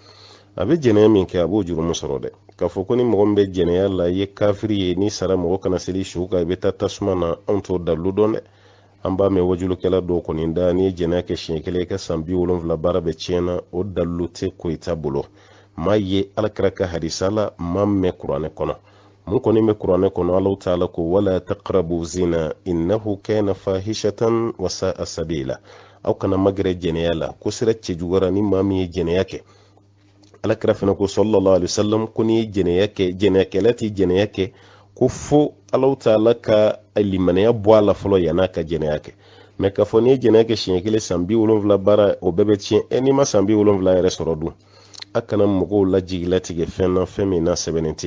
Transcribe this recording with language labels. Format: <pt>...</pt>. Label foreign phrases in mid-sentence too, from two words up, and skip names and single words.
<bm>A bɛ jɛnɛya min kɛ a b'o jurumu sɔrɔ dɛ. K'a fɔ ko ni mɔgɔ min bɛ jɛnɛya la i ye kafiri ye, ni sara mɔgɔ kana seli su kan, i bɛ taa tasuma na, anw t'o dalilu dɔn dɛ. An b'a mɛn wajulukɛla dɔw kɔni da n'i ye jɛnɛya kɛ siɲɛ kelen i ka san 70 baara bɛ tiɲɛna, o dalilu tɛ Koyita bolo. Maa ye Alakira ka hadisa la, maa mɛn kuranɛ kɔnɔ. Mun kɔni bɛ kuranɛ kɔnɔ, Alahu Taala ko</bm> <ar>ولا تقربوا الزنى إنه كان فاحشة وساء سبيلا.</ar> <bm>Aw kana magɛrɛ jɛnɛya la, ko sira cɛjugara ni maa min ye jɛnɛya kɛ. Alakira fana ko</bm> <ar>صلى الله عليه وسلم</ar> <bm>ko ni jɛnɛya kɛ, jɛnɛyakɛla ti jɛnɛya kɛ, ko fo Alahu Taala ka limanaya bɔ a la fɔlɔ yan'a ka jɛnɛya kɛ. Mɛ k'a fɔ ni ye jɛnɛya kɛ siɲɛ kelen san 70 baara, o bɛɛ bɛ tiɲɛ. N'i ma san 70 yɛrɛ sɔrɔ dun? A kana mɔgɔw lajigilatigɛ fɛn na fɛn min na sɛbɛnnen tɛ.</bm>